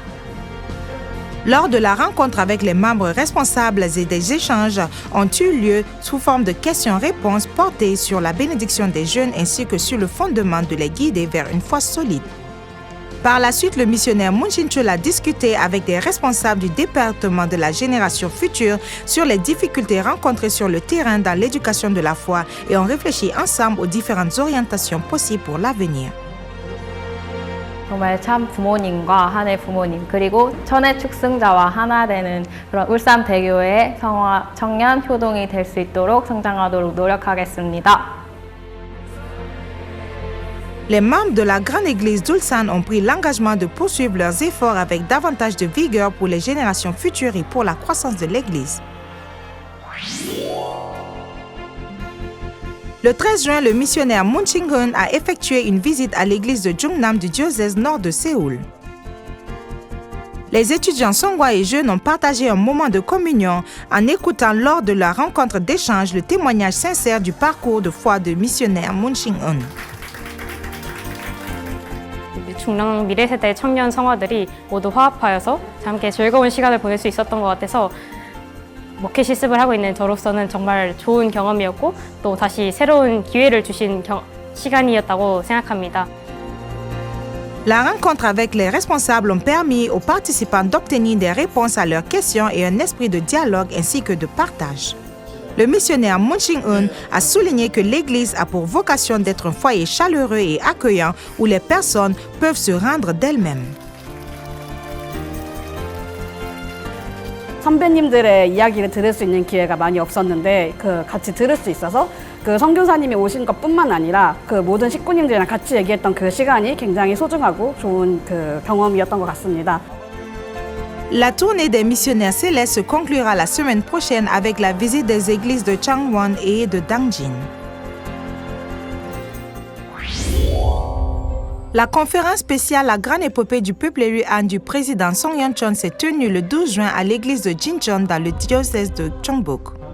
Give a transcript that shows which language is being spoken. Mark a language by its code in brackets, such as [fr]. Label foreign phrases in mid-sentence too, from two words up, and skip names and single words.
[fr] Lors de la rencontre avec les membres responsables et des échanges ont eu lieu sous forme de questions-réponses portées sur la bénédiction des jeunes ainsi que sur le fondement de les guider vers une foi solide. Par la suite, le missionnaire Moon Shin-chul a discuté avec des responsables du département de la génération future sur les difficultés rencontrées sur le terrain dans l'éducation de la foi et ont réfléchi ensemble aux différentes orientations possibles pour l'avenir. [ko] 정말 참 부모님과 한해 부모님 그리고 천의 축승자와 하나 되는 그런 울산대교의 청년 효동이 될 수 있도록 성장하도록 노력하겠습니다. [fr] Les membres de la grande église d'Ulsan ont pris l'engagement de poursuivre leurs efforts avec davantage de vigueur pour les générations futures et pour la croissance de l'église. Le 13 juin, le missionnaire Moon Ching-hun a effectué une visite à l'église de Jungnam du diocèse nord de Séoul. Les étudiants songwa et jeunes ont partagé un moment de communion en écoutant lors de leur rencontre d'échange le témoignage sincère du parcours de foi du missionnaire Moon Ching-hun. [ko] 중랑 미래세대 청년 성화들이 모두 화합하여서 함께 즐거운 시간을 보낼 수 있었던 것 같아서 목회 실습을 하고 있는 저로서는 정말 좋은 경험이었고 또 다시 새로운 기회를 주신 시간이었다고 생각합니다. [fr] La rencontre avec les responsables ont permis aux participants d'obtenir des réponses à leurs questions et un esprit de dialogue ainsi que de partage. Le missionnaire Moon Ching-hun a souligné que l'Église a pour vocation d'être un foyer chaleureux et accueillant où les personnes peuvent se rendre d'elles-mêmes. [ko] 선배님들의 이야기를 들을 수 있는 기회가 많이 없었는데 같이 들을 수 있어서 선교사님이 오신 것뿐만 아니라 모든 식구님들이랑 같이 얘기했던 그 시간이 굉장히 소중하고 좋은 경험이었던 것 같습니다. [fr] La tournée des missionnaires célestes se conclura la semaine prochaine avec la visite des églises de Changwon et de Dangjin. La conférence spéciale La Grande Épopée du peuple élu Han du président Song Yeon-chon s'est tenue le 12 juin à l'église de Jincheon dans le diocèse de Gyeongbuk.